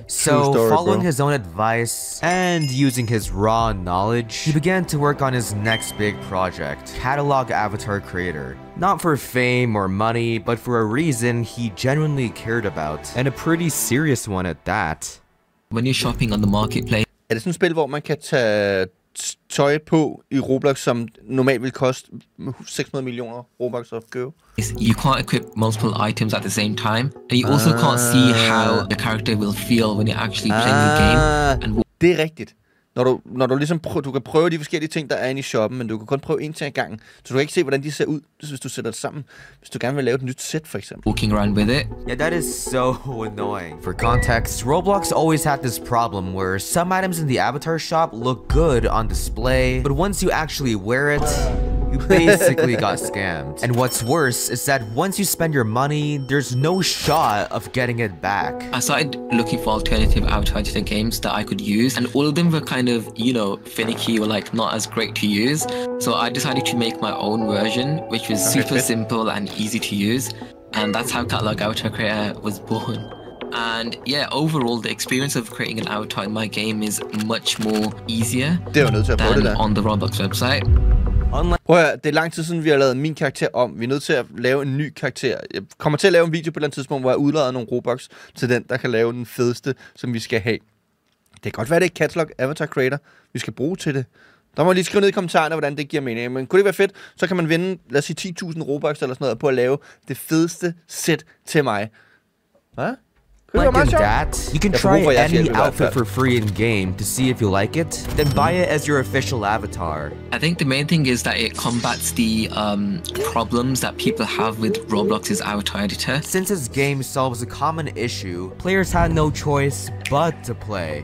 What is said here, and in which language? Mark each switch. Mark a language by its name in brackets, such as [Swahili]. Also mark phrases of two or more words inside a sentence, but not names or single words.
[English] So following his own advice and using his raw knowledge, he began to work on his next big project, Catalog Avatar Creator. Not for fame or money, but for a reason he genuinely cared about, and a pretty serious one at that. When you're shopping on the marketplace, [Danish] er det sådan et spil, hvor man kan tage tøj på i Roblox, som normalt vil koste 600 millioner Robux at købe? [English] You can't equip multiple items at the same time, and you also can't see how the character will feel when you're actually playing the game. And [Danish] det er rigtigt. Når du ligesom du kan prøve de forskellige ting, der er inde i shoppen, men du kan kun prøve en ting ad gangen. Så du kan ikke se, hvordan de ser ud, hvis du sætter det sammen. Hvis du gerne vil lave et nyt sæt, for eksempel. [English] Walking around with it. Yeah, that is so annoying. For context, Roblox always had this problem where some items in the avatar shop look good on display, but once you actually wear it, you basically got scammed. And what's worse is that once you spend your money, there's no shot of getting it back. I started looking for alternative avatar editor games that I could use, and all of them were kind of, you know, finicky or like not as great to use. So I decided to make my own version, which was super simple and easy to use. And that's how Catalog Avatar Creator was born. And yeah, overall, the experience of creating an avatar in my game is much more easier than on the Roblox website. [Danish] Prøv at høre, det er lang tid siden, vi har lavet min karakter om. Vi er nødt til at lave en ny karakter. Jeg kommer til at lave en video på et eller andet tidspunkt, hvor jeg udlader nogle Robux til den, der kan lave den fedeste, som vi skal have. Det kan godt være, det er Catalog Avatar Creator, vi skal bruge til det. Der må lige skrive ned i kommentarerne, hvordan det giver mening. Men kunne det være fedt, så kan man vinde, lad os sige, 10.000 Robux eller sådan noget, på at lave det fedeste sæt til mig. Hvad? [English] Like in that, you can try any outfit for free in game to see if you like it, then buy it as your official avatar. I think the main thing is that it combats the problems that people have with Roblox's avatar editor. Since his game solves a common issue, players had no choice but to play.